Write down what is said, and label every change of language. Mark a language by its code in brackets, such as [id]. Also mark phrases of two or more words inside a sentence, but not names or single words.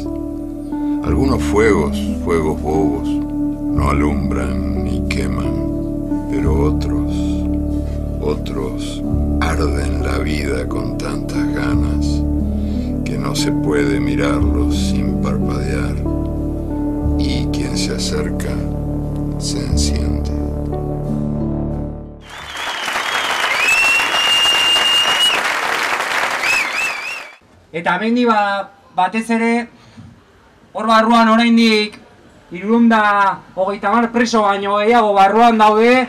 [es] Algunos fuegos bobos, no alumbran ni queman, pero otros arden la vida con tantas ganas que no se puede mirarlos sin parpadear, y quien se acerca se enciende. [eu] Eta hemendi batez ere, hor barruan oraindik 330 preso baino gehiago barruan daude.